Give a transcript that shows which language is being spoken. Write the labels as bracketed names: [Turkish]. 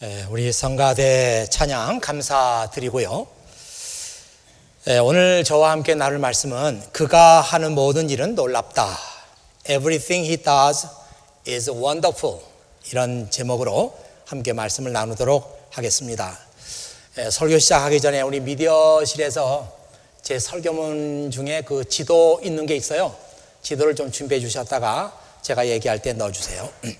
[Korean] 우리 성가대 찬양 감사드리고요. 오늘 저와 함께 나눌 말씀은 그가 하는 모든 일은 놀랍다. [English] Everything he does is wonderful. [Korean] 이런 제목으로 함께 말씀을 나누도록 하겠습니다. 설교 시작하기 전에 우리 미디어실에서 제 설교문 중에 그 지도 있는 게 있어요. 지도를 좀 준비해 주셨다가 제가 얘기할 때 넣어주세요.